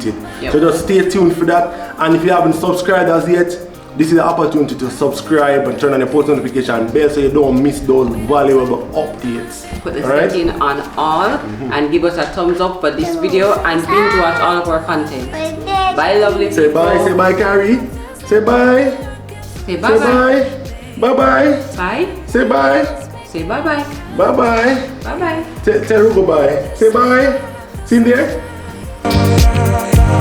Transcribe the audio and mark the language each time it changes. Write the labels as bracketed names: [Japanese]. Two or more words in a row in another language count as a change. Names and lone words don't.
[English] So just stay tuned for that, and if you haven't subscribed as yet, this is the opportunity to subscribe and turn on the post notification bell so you don't miss those valuable updates. Put the Alright? setting on all and give us a thumbs up for this video and binge watch all of our content. Bye, lovely Say people. bye, say bye, Carrie. Say bye. Say bye Say bye. bye. Bye bye. Bye. Say bye. Say bye bye. Bye bye. Bye bye. Tell Rugo bye. Say bye. See him there?